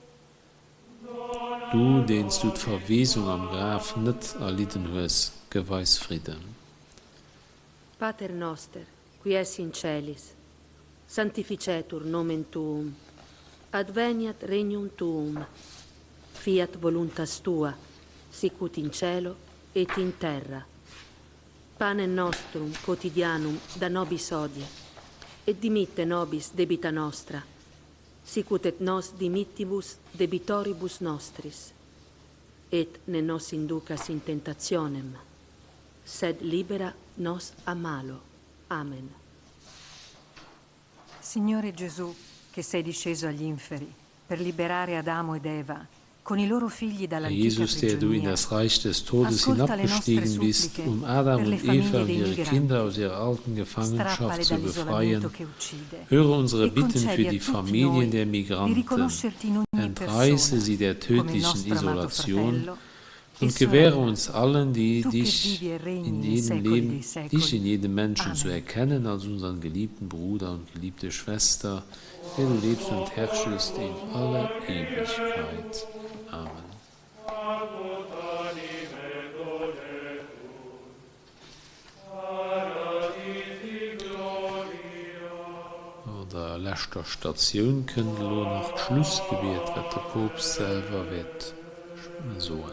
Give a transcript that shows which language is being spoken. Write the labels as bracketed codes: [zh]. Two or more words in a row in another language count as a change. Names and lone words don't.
[de] du, den du die Verwesung am Grab nicht erlitten hast, geweis Frieden. [la] Pater noster, qui es in celis, sanctificetur nomen tuum, adveniat regnum tuum, fiat voluntas tua, sicut in cielo et in terra. Panem nostrum quotidianum da nobis hodie, et dimitte nobis debita nostra, sicut et nos dimittibus debitoribus nostris, et ne nos inducas in tentationem, sed libera nos a malo. Amen. [it] Signore Gesù, che sei disceso agli inferi per liberare Adamo ed Eva con i loro figli [de] Herr [it] dall'antica [de] Jesus, der du in [it] prigionia, [de] das Reich des Todes [it] ascolta le nostre [de] hinabgestiegen bist, [it] suppliche [de] um Adam [it] per le [de] und Eva [it] famiglie [de] und [it] dei [de] ihre [it] migranti. [de] Kinder aus ihrer alten Gefangenschaft [it] Strappale [de] zu [it] dall'isolamento [de] befreien, [it] che uccide [de] höre unsere [it] e [de] Bitten [it] concedi [de] für [it] a [de] die [it] tutti [de] Familien [it] noi [de] der [it] di [de] Migranten. [it] riconoscerti in ogni [de] Entreiße [it] persona [de] sie der [it] come il [de] tödlichen [it] nostro amato [de] Isolation [it] fratello e [de] und gewähre [it] sorella. [de] uns allen, die [it] Tu che [de] dich [it] vivi e regni [de] in [it] nei [de] jedem [it] secoli [de] Leben, [it] dei secoli. [de] dich in jedem Menschen zu [it] Amen. [de] erkennen als unseren geliebten Bruder und geliebte Schwester, der du lebst und herrschest in aller Ewigkeit. Amen. Der letzter Station können wir noch Schlussgebet, was der Papst selber wird sagen.